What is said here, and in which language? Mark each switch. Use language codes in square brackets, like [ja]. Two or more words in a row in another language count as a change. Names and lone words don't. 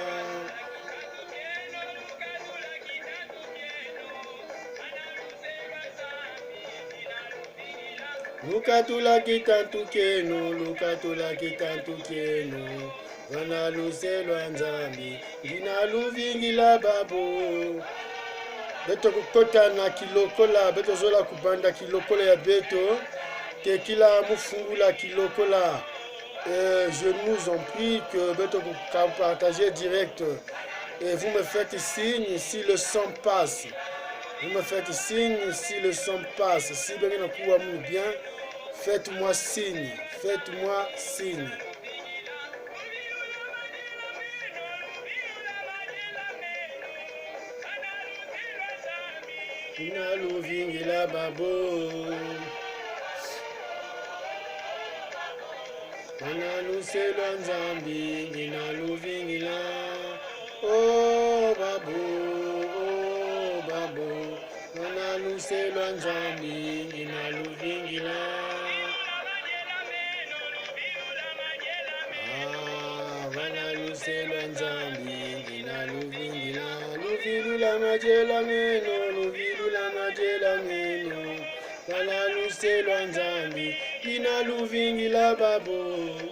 [kg] Lukatula kitantukenu, lukatula kitantukenu, bana luselwa nzambi nginaluvingila babo. Beto kukota na kilokola, beto zola kubanda kilokola ya beto, tekila mufungula kilokola. [fr] Je nous en prie que beto partager direct. Et vous me faites signe si le sang passe. Vous me faites signe si le sang passe. Si bien, faites-moi signe. Faites-moi signe. [kg] Nginaluvingila babo, bana luselwa nzambi nginaluvingila. Oh babo, oh babo, bana luselwa nzambi nginaluvingila. Ah, bana luselwa nzambi nginaluvingila. Luvilu la majela meno, luvilu la majela meno, bana luselwa nzambi nginaluvingila babo.